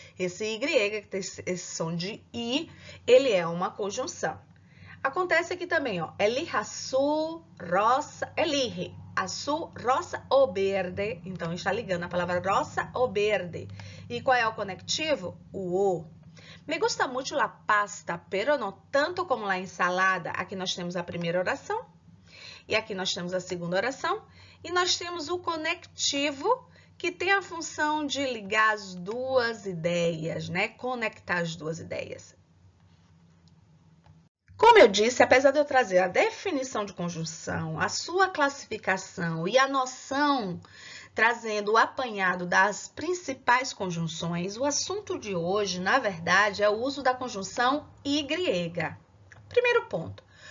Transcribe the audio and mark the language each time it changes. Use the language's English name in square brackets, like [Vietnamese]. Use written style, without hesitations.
[Portuguese] Esse Y, que tem esse som de I, ele é uma conjunção. Acontece aqui também, ó, [Spanish] elige azul, rosa, elige azul, rosa [Portuguese] ou verde. Então, está ligando a palavra rosa ou verde. E qual é o conectivo? O. [Spanish] Me gusta muito la pasta, pero no tanto como la ensalada. [Portuguese] Aqui nós temos a primeira oração. E aqui nós temos a segunda oração. E nós temos o conectivo, que tem a função de ligar as duas ideias, né? Conectar as duas ideias. Como eu disse, apesar de eu trazer a definição de conjunção, a sua classificação e a noção trazendo o apanhado das principais conjunções, o assunto de hoje, na verdade, é o uso da conjunção Y. Primeiro ponto.